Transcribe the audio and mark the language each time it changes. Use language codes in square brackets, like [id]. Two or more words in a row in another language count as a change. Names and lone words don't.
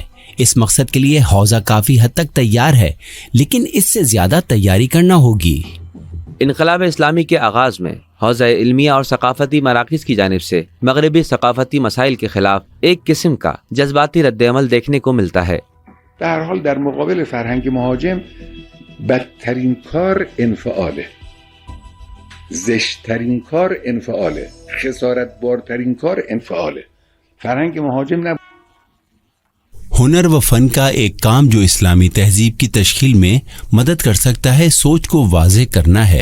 [ur] اس مقصد کے لیے حوزہ کافی حد تک تیار ہے، لیکن اس سے زیادہ تیاری کرنا ہوگی۔ انقلاب اسلامی کے آغاز میں حوزہ علمیہ اور ثقافتی مراکز کی جانب سے مغربی ثقافتی مسائل کے خلاف ایک قسم کا جذباتی رد عمل دیکھنے کو ملتا ہے۔ [fa] به هر حال در مقابل فرهنگ مهاجم بدترین کار انفعاله، زشترین کار انفعاله، خسارت بارترین کار انفعاله. فرهنگ مهاجم نه [ur] ہنر و فن کا ایک کام جو اسلامی تہذیب کی تشکیل میں مدد کر سکتا ہے، سوچ کو واضح کرنا ہے۔